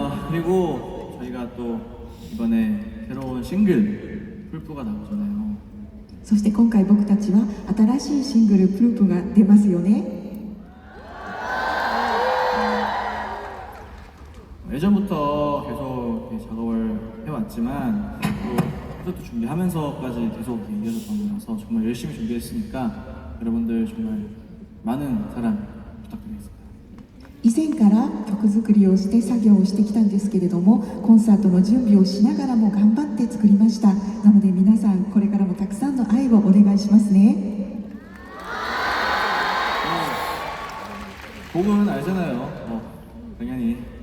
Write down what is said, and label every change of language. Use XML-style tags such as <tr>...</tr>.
<ko>그리고 저희가 또 이번에 새로운 싱글 풀프가 나오잖아요.</ko> <ja>そして今回僕たちは新しいシングル「プループ」が出ますよね。</ja> <ko>예전부터 계속 이렇게 작업을 해왔지만 또 콘서트 준비하면서까지 계속 이어졌던 거라서 정말 열심히 준비했으니까 여러분들 정말 많은 사랑 부탁드리겠습니다.</ko> <ja>以前から曲作りをして作業をしてきたんですけれども、コンサートの準備をしながらも頑張って作りました。なので皆さんこれからもたくさんの愛をお願いしますね。</ja> <ko>곡은 알잖아요. 당연히.</ko>